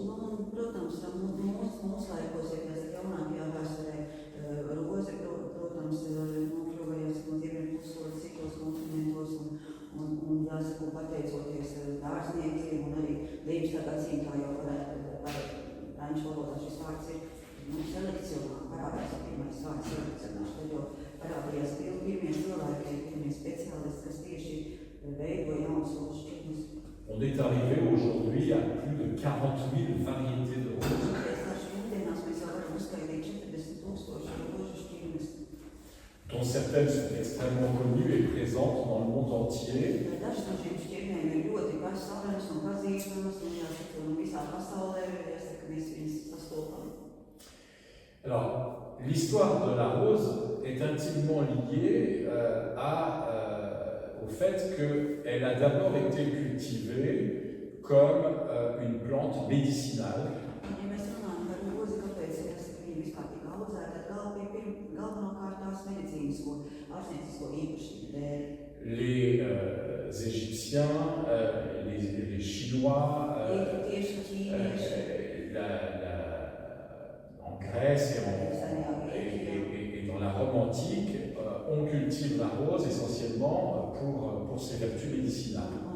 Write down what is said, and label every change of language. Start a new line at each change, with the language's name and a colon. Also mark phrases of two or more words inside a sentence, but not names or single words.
Latvian: Protams, mūsu laikos, ja mēs jaunākajā vēsturē, roze, protams, nokļuvējās no ziemeļpuslodes citos kontinentos un jāsaka, pateicoties dārzniekiem un arī 19. gadsimtā jau franču valodā šis vārds ir selekcionā, parādās pirmais vārds selekcionāšana, tad jau parādījās pirmie cilvēki, pirmie speciālisti, kas tieši veido jaunas rožu šķirnes.
French: On est arrivé aujourd'hui à plus de 40 000 variétés de roses. Dont certaines sont extrêmement connues et présentes dans le monde entier.
Latvian: Dažas no šīm šķirnēm ir ļoti pazīstamas un pazīstamas, un jāsaka, visā pasaulē, jāsaka, mēs viņus sastopam.
French: Alors, l'histoire de la rose est intimement liée au fait qu'elle a d'abord été cultivée comme une plante médicinale.
Latvian: Ja mēs runājam par rozi, kāpēc jāsaka, viņa vispār tika audzēta, tad galvenokārt tās ārstniecisko īpašību dēļ.
French: Les Égyptiens, les Chinois, en Grèce et dans la Rome antique, on cultive la rose essentiellement pour ses vertus médicinales.